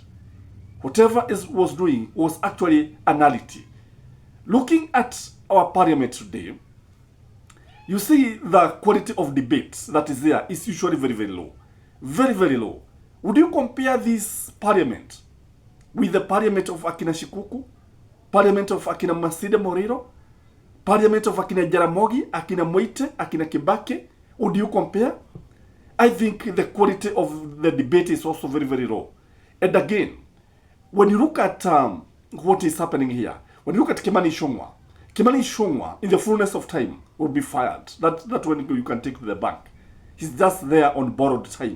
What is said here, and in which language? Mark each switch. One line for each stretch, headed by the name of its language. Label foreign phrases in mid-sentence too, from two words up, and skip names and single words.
English: Whatever it was doing was actually a nullity. Looking at our parliament today, you see the quality of debate that is there is usually very, very low. Very, very low. Would you compare this parliament with the parliament of Akina Shikuku, parliament of Akina Masida Moriro, parliament of Akina Jaramogi, Akina Moite, Akina Kibake? Would you compare? I think the quality of the debate is also very, very low. And again, when you look at what is happening here, when you look at Kimani Ichung'wah, in the fullness of time, will be fired. That's when you can take to the bank. He's just there on borrowed time.